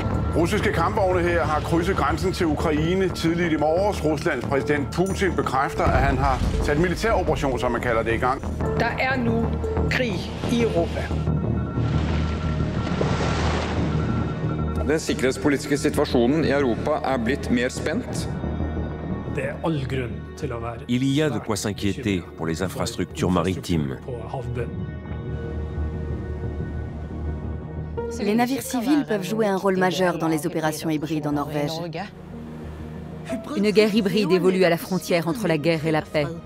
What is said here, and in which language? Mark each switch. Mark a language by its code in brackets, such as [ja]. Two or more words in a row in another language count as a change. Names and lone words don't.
[da] Russiske kampvogne her har krydset grænsen til Ukraine tidligt i morges. Ruslands præsident Putin bekræfter, at han har sat militæroperation, som man kalder det, i gang. Der er nu krig i Europa. [no] Den sikkerhetspolitiske situasjonen i Europa blitt mer spent. [fr] Il y a de quoi s'inquiéter pour les infrastructures maritimes. Les navires civils peuvent jouer un rôle majeur dans les opérations hybrides en Norvège. Une guerre hybride évolue à la frontière entre la guerre et la paix.